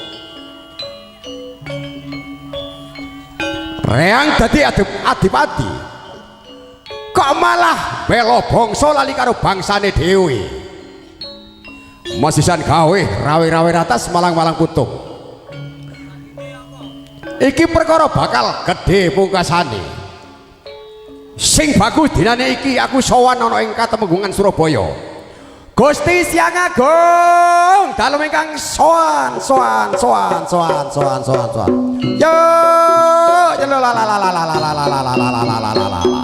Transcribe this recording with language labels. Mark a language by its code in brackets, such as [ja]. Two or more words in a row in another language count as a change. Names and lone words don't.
[jv] reang dadi adipati kok malah bela bangsa lali karo bangsane dhewe masisan gawe rawe-rawe ratas malang-malang kutuk iki perkara bakal gede pungkasane sing bagus dinane iki aku sowan ana ing Katemenggungan Surabaya Gusti Siang Agung dalem ingkang sowan yo la la la la la la la la la